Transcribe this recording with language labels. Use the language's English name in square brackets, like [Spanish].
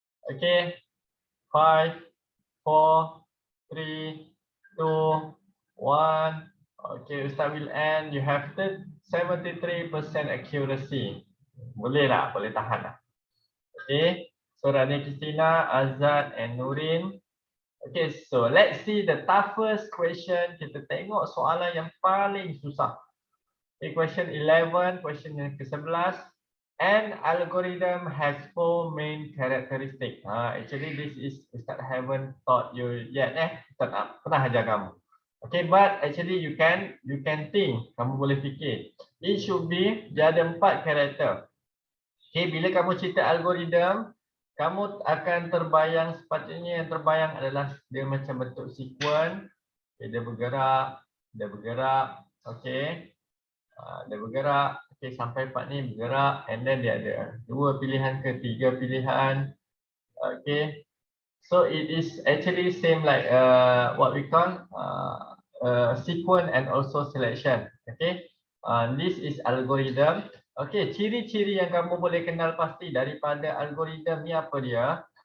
[English] Okay, 5, 4, 3, 2, 1. Okay, Ustaz will end. You have 73% accuracy. [Malay] Boleh lah, boleh tahan lah. [English] Okay, so Rania Kristina, Azad and Nurin. Okay, so let's see the toughest question. [Malay] Kita tengok soalan yang paling susah. [English] Okay, question 11, question yang ke-11. An algorithm has 4 main characteristics. Actually, this is Ustaz haven't taught you yet. [Malay] Ustaz tak pernah ajar kamu. Okay, [English] but actually you can think. [Malay] Kamu boleh fikir. [English] It should be, [Malay] dia ada 4 karakter. Okay, bila kamu cerita algorithm, kamu akan terbayang, sepatutnya yang terbayang adalah dia macam bentuk sequence. Okay, dia bergerak, okay. Dia bergerak, okay, sampai part ni bergerak, and then dia ada 2 pilihan ke 3 pilihan. [English] Okay, so it is actually same like what we call sequence and also selection. Okay, this is algorithm. [Malay] Okay, ciri-ciri yang kamu boleh kenal pasti daripada algorithm ni apa dia?